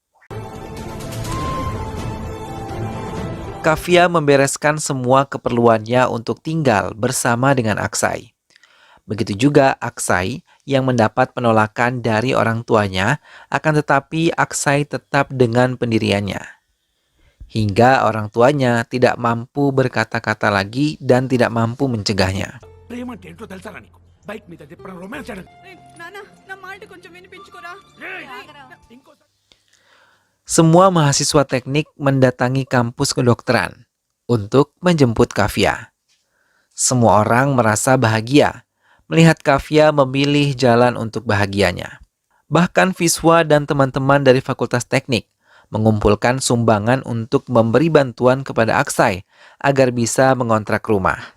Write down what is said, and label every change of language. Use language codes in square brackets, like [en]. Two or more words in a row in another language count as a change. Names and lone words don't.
[id] Kafia membereskan semua keperluannya untuk tinggal bersama dengan Aksai. Begitu juga Aksai yang mendapat penolakan dari orang tuanya, akan tetapi Aksai tetap dengan pendiriannya. Hingga orang tuanya tidak mampu berkata-kata lagi dan tidak mampu mencegahnya. [te] ప్రేమ అంటే ఏంటో తెలుసారా నీకు? బైక్ మీద ఎప్పుడైనా రొమాన్స్ చేయడం. ఇంకోసారి [id] Semua mahasiswa teknik mendatangi kampus kedokteran untuk menjemput Kafia. Semua orang merasa bahagia melihat Kafia memilih jalan untuk bahagianya. Bahkan Viswa dan teman-teman dari Fakultas Teknik mengumpulkan sumbangan untuk memberi bantuan kepada Aksai agar bisa mengontrak rumah.